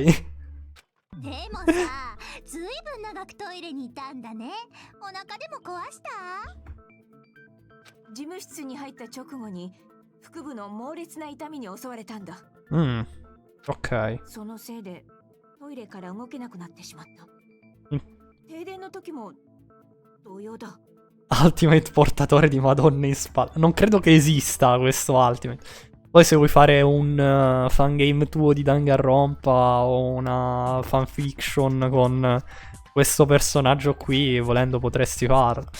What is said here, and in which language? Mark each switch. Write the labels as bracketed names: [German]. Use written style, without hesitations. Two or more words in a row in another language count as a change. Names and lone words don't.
[Japanese] でもさ、ずいぶん長くトイレにいたんだね。お腹でも壊した？事務室に入った直後に腹部の猛烈な痛みに襲われたんだ。 [Italian] Ok. [Japanese] そのせいでトイレから動けなくなってしまった。停電の時も同様だ。 [Italian] Ultimate portatore di Madonna in spalla. Non credo che esista questo Ultimate. Poi se vuoi fare un fangame tuo di Danganronpa o una fanfiction con questo personaggio qui, volendo potresti farlo.